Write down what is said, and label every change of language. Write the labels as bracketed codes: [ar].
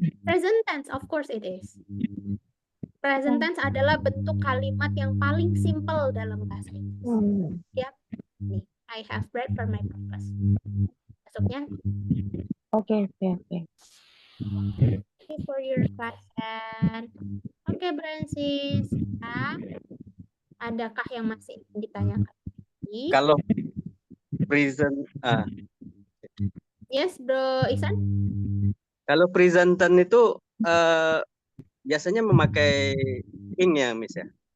[en] Present tense, of course it is. [id] Present tense adalah bentuk kalimat yang paling simple dalam bahasa Inggris. [en] Ya, nih, I have bread for my breakfast. [id] Masuknya. Oke. [en] Thank you for your question. [id] Oke, Brancis. Adakah yang masih ditanyakan? Kalau present, [en] Yes, Bro Ihsan. [id] kalau present tense itu biasanya memakai ing ya, Miss ya?